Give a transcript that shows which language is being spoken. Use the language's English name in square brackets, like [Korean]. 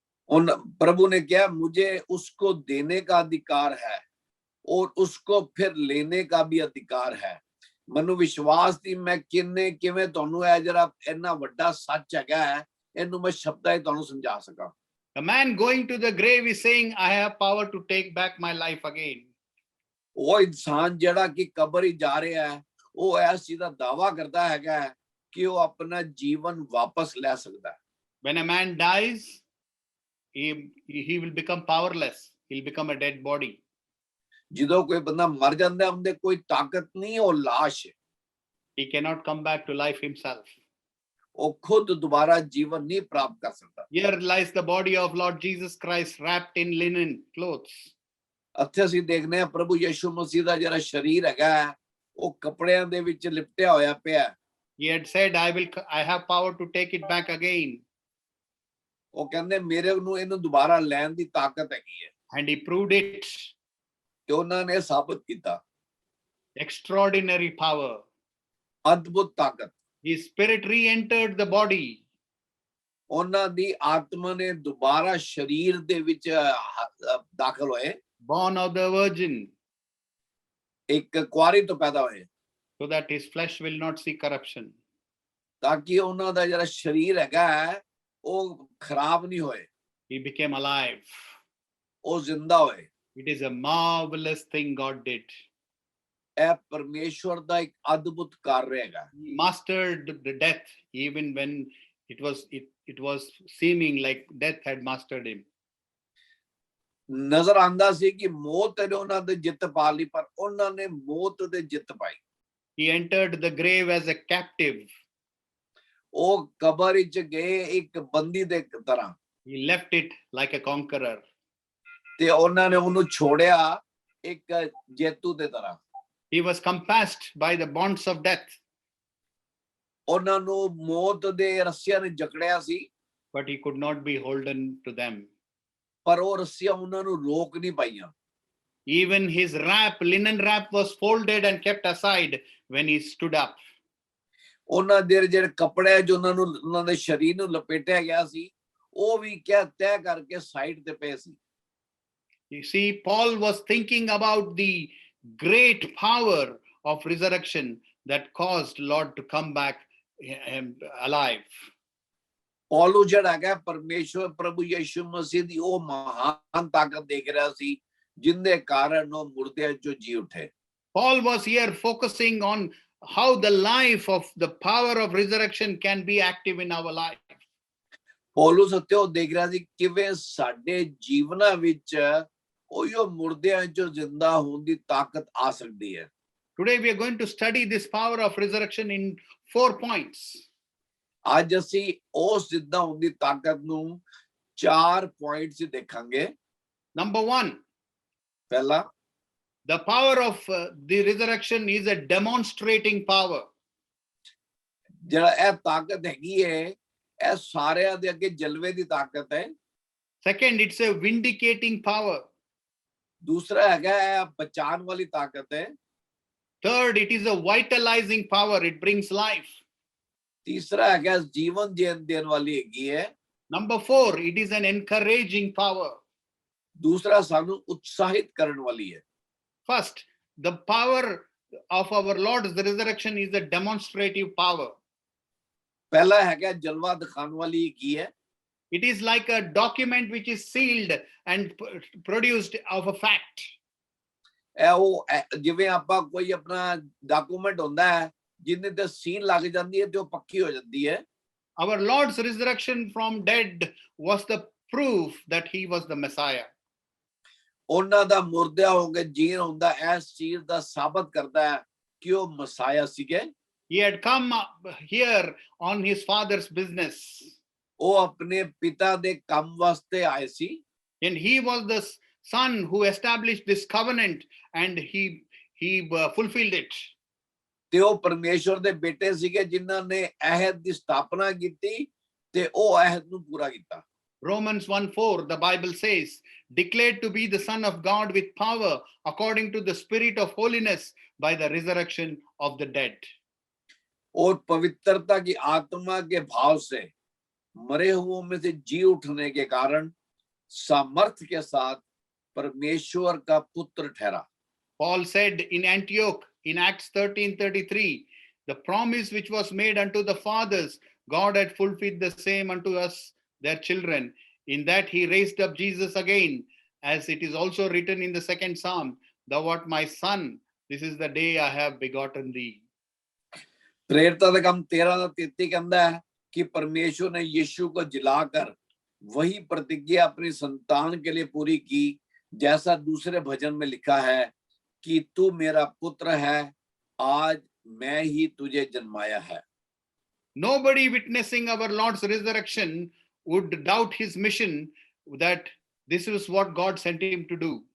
[Hindi] उन प्रभु ने कहा मुझे उसको देने का अधिकार है और उसको फिर लेने का भी अधिकार है। [Punjabi] ਮੈਨੂੰ ਵਿਸ਼ਵਾਸ ਦੀ ਮੈਂ ਕਿਵੇਂ ਤੁਹਾਨੂੰ ਇਹ ਜਿਹੜਾ ਇੰਨਾ ਵੱਡਾ ਸੱਚ ਹੈਗਾ ਹੈ ਇਹਨੂੰ ਮੈਂ ਸ਼ਬਦਾਂ ਵਿੱਚ ਤੁਹਾਨੂੰ ਸਮਝਾ ਸਕਾਂ। [English] A man going to the grave is saying I have power to take back my life again. [Punjabi] ਉਹ ਇਨਸਾਨ ਜਿਹੜਾ ਕਿ ਕਬਰ ਹੀ ਜਾ ਰਿਹਾ ਹੈ ਉਹ ਇਸ ਚੀਜ਼ ਦਾ ਦਾਵਾ ਕਰਦਾ ਹੈਗਾ ਕਿ ਉਹ ਆਪਣਾ ਜੀਵਨ ਵਾਪਸ ਲੈ ਸਕਦਾ ਹੈ। [English] When a man dies, he will become powerless. He'll become a dead body. [Punjabi] ਜਦੋਂ ਕੋਈ ਬੰਦਾ ਮਰ ਜਾਂਦਾ ਹੈ ਉਹਦੇ ਕੋਈ ਤਾਕਤ ਨਹੀਂ, ਉਹ ਲਾਸ਼ ਹੈ। [English] He cannot come back to life himself. [Punjabi] ਉਹ ਖੁਦ ਦੁਬਾਰਾ ਜੀਵਨ ਨਹੀਂ ਪ੍ਰਾਪਤ ਕਰ ਸਕਦਾ। [English] Here lies the body of Lord Jesus Christ wrapped in linen clothes. [Punjabi] ਇੱਥੇ ਅਸੀਂ ਦੇਖਦੇ ਹਾਂ ਪ੍ਰਭੂ ਯਿਸੂ ਮਸੀਹ ਦਾ ਜਿਹੜਾ ਸਰੀਰ ਹੈਗਾ ਉਹ ਕੱਪੜਿਆਂ ਦੇ ਵਿੱਚ ਲਿਪਟਿਆ ਹੋਇਆ ਪਿਆ। [English] He had said I have power to take it back again. [Punjabi] ਉਹ ਕਹਿੰਦੇ ਮੇਰੇ ਨੂੰ ਇਹਨੂੰ ਦੁਬਾਰਾ ਲੈਣ ਦੀ ਤਾਕਤ ਹੈਗੀ ਹੈ। [English] And he proved it. [Punjabi] ਤੇ ਉਹਨਾਂ ਨੇ ਸਾਬਤ ਕੀਤਾ। [English] Extraordinary power. [Punjabi] ਅਦਭੁਤ ਤਾਕਤ। [English] His spirit re-entered the body. [Punjabi] ਉਹਨਾਂ ਦੀ ਆਤਮਾ ਨੇ ਦੁਬਾਰਾ ਸਰੀਰ ਦੇ ਵਿੱਚ ਦਾਖਲ ਹੋਏ। [English] Born of the virgin. [Punjabi] ਇੱਕ ਕੁਆਰੀ ਤੋਂ ਪੈਦਾ ਹੋਏ। [English] So that his flesh will not see corruption. [Punjabi] ਤਾਂ ਕਿ ਉਹਨਾਂ ਦਾ ਜਿਹੜਾ ਸਰੀਰ ਹੈਗਾ ਉਹ ਖਰਾਬ ਨਹੀਂ ਹੋਏ। [English] He became alive. [Punjabi] ਉਹ ਜ਼ਿੰਦਾ ਹੋਏ। [English] It is a marvelous thing God did. [Punjabi] ਇਹ ਪਰਮੇਸ਼ਵਰ ਦਾ ਇੱਕ ਅਦਭੁਤ ਕਾਰਜ ਹੈਗਾ। [English] He mastered the death even when it was seeming like death had mastered him. [Punjabi] ਨਜ਼ਰ ਆਂਦਾ ਸੀ ਕਿ ਮੌਤ ਨੇ ਉਹਨਾਂ ਦੇ ਜਿੱਤ ਪਾ ਲਈ, ਪਰ ਉਹਨਾਂ ਨੇ ਮੌਤ ਦੇ ਜਿੱਤ ਪਾਈ। [English] He entered the grave as a captive. [Punjabi] ਉਹ ਕਬਰ ਵਿੱਚ ਗਏ ਇੱਕ ਬੰਦੀ ਦੇ ਤਰ੍ਹਾਂ, [English] He left it like a conqueror. [Punjabi] ਤੇ ਉਹਨਾਂ ਨੇ ਉਹਨੂੰ ਛੋੜਿਆ ਇੱਕ ਜੇਤੂ ਦੇ ਤਰ੍ਹਾਂ। [English] He was compassed by the bonds of death, [Punjabi] ਉਹਨਾਂ ਨੂੰ ਮੌਤ ਦੇ ਰੱਸਿਆਂ ਨੇ ਜਕੜਿਆ ਸੀ, [English] but he could not be holden to them. [Punjabi] ਪਰ ਉਹ ਰੱਸਿਆਂ ਉਹਨਾਂ ਨੂੰ ਰੋਕ ਨਹੀਂ ਪਾਈਆਂ। [English] Even his linen wrap was folded and kept aside when he stood up. [Punjabi] ਉਹਨਾਂ ਦੇ ਜਿਹੜੇ ਕੱਪੜੇ ਜੋ ਉਹਨਾਂ ਨੂੰ ਉਹਨਾਂ ਦੇ ਸਰੀਰ ਨੂੰ ਲਪੇਟਿਆ ਗਿਆ ਸੀ, ਉਹ ਵੀ ਕਿਆ ਤੈਅ ਕਰਕੇ ਸਾਈਡ ਤੇ ਪਏ ਸੀ। [English] You see, Paul was thinking about the great power of resurrection that caused Lord to come back alive. [Punjabi] ਪੌਲੂ ਜਿਹੜਾ ਹੈਗਾ ਪਰਮੇਸ਼ਵਰ ਪ੍ਰਭੂ ਯਿਸੂ ਮਸੀਹ ਦੀ ਉਹ ਮਹਾਨ ਤਾਕਤ ਦੇਖ ਰਿਹਾ ਸੀ, ਜਿੰਦੇ ਕਾਰਨ ਉਹ ਮੁਰਦਿਆਂ ਚੋਂ ਜੀ ਉੱਠੇ। [English] Paul was here focusing on how the life of the power of resurrection can be active in our life. [Punjabi] ਪੌਲੂ ਸੱਤੇ ਉਹ ਦੇਖ ਰਿਹਾ ਸੀ ਕਿਵੇਂ ਸਾਡੇ ਜੀਵਨਾਂ ਵਿੱਚ ਉਹੀ ਮੁਰਦਿਆਂ ਚੋਂ ਜ਼ਿੰਦਾ ਹੋਣ ਦੀ ਤਾਕਤ ਆ ਸਕਦੀ ਹੈ। [English] Today we are going to study this power of resurrection in 4 points. [Punjabi] ਅੱਜ ਅਸੀਂ ਉਸ ਜ਼ਿੰਦਾ ਹੋਣ ਦੀ ਤਾਕਤ ਨੂੰ 4 ਪੁਆਇੰਟਸ ਦੇਖਾਂਗੇ। [English] Number 1, [Punjabi] ਪਹਿਲਾ, [English] the power of the resurrection is a demonstrating power. [Punjabi] ਜਿਹੜਾ ਇਹ ਤਾਕਤ ਹੈਗੀ ਹੈ, ਇਹ ਸਾਰਿਆਂ ਦੇ ਅੱਗੇ ਜਲਵੇ ਦੀ ਤਾਕਤ ਹੈ। [English] Second, it's a vindicating power. [Punjabi] ਦੂਸਰਾ ਹੈਗਾ ਇਹ ਬਚਾਉਣ ਵਾਲੀ ਤਾਕਤ ਹੈ। [English] Third, it is a vitalizing power. It brings life. [Punjabi] ਤੀਸਰਾ ਹੈਗਾ ਜੀਵਨ ਦੇਣ ਵਾਲੀ ਹੈਗੀ ਹੈ। [English] Number 4, it is an encouraging power. [Punjabi] ਦੂਸਰਾ ਸਾਨੂੰ ਉਤਸ਼ਾਹਿਤ ਕਰਨ ਵਾਲੀ ਹੈ। [English] First, the power of our Lord's resurrection is a demonstrative power. [Punjabi] ਪਹਿਲਾ ਹੈਗਾ ਜਲਵਾ ਦਿਖਾਉਣ ਵਾਲੀ ਹੈਗੀ ਹੈ। [English] It is like a document which is sealed and produced of a fact. [Punjabi] ਇਹ ਉਹ ਜਿਵੇਂ ਆਪਾਂ ਕੋਈ ਆਪਣਾ ਡਾਕੂਮੈਂਟ ਹੁੰਦਾ ਹੈ, ਜਿਹਦੇ ਤੇ ਸੀਲ ਲੱਗ ਜਾਂਦੀ ਹੈ ਤੇ ਉਹ ਪੱਕੀ ਹੋ ਜਾਂਦੀ ਹੈ। [English] Our Lord's resurrection from dead was the proof that he was the Messiah. [Punjabi] ਉਹਨਾਂ ਦਾ ਮੁਰਦਿਆਂ ਹੋ ਕੇ ਜੀਣ ਹੁੰਦਾ ਇਸ ਚੀਜ਼ ਦਾ ਸਾਬਤ ਕਰਦਾ ਹੈ ਕਿ ਉਹ ਮਸਾਇਆ ਸੀਗੇ। [English] He had come here on his father's business. [Punjabi] ਉਹ ਆਪਣੇ ਪਿਤਾ ਦੇ ਕੰਮ ਵਾਸਤੇ ਆਏ ਸੀ। [English] And he was the son who established this covenant and he fulfilled it. [Punjabi] ਤੇ ਉਹ ਪਰਮੇਸ਼ਵਰ ਦੇ ਬੇਟੇ ਸੀਗੇ ਜਿਨ੍ਹਾਂ ਨੇ ਅਹਿਦ ਦੀ ਸਥਾਪਨਾ ਕੀਤੀ ਤੇ ਉਹ ਅਹਿਦ ਨੂੰ ਪੂਰਾ ਕੀਤਾ। [English] Romans 1:4, the Bible says, declared to be the Son of God with power according to the Spirit of holiness by the resurrection of the dead. [Hindi] और पवित्रता की आत्मा के भाव से मरे हुओं में से जी उठने के कारण सामर्थ्य के साथ परमेश्वर का पुत्र ठहरा। [English] Paul said in Antioch in Acts 13:33, the promise which was made unto the fathers, God had fulfilled the same unto us, their children, in that he raised up Jesus again, as it is also written in the second Psalm, thou art my son, this is the day I have begotten thee. [Hindi] प्रेरितों का काम 13:33 कहता है कि परमेश्वर ने यीशु को जिलाकर वही प्रतिज्ञा अपनी संतान के लिए पूरी की, जैसा दूसरे भजन में लिखा है कि तू मेरा पुत्र है, आज मैं ही तुझे जन्माया है। [English] Nobody witnessing our Lord's resurrection would doubt his mission, that this is what God sent him to do.